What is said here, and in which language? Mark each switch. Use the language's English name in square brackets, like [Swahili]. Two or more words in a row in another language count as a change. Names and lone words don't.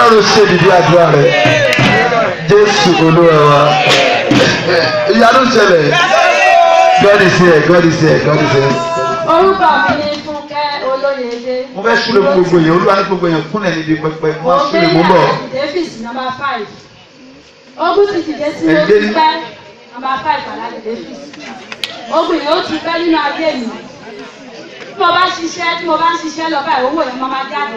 [Yoruba] ṣe dìde àdúrà rẹ Jésù Olúwa wa ìyanu ṣẹlẹ̀ [English] God is here God is here God is here. [Yoruba] Orúkọ mi ni Fúnkẹ́ Olóyèdé. Mo fẹ́ súre fún gbogbo èèyàn Olúwa ní gbogbo èèyàn kúnlẹ̀ níbi pẹpẹ mo máa súre mú bọ̀. [English] Davis number 5. [Yoruba] Ogun ti dìde sí mo ti pẹ́ number 5 Alhaji Davis. Ogun yìí ó ti pẹ́ nínú ayé mi. Tí mo bá ń ṣiṣẹ́ lọ báyìí owó yẹn máa jáde.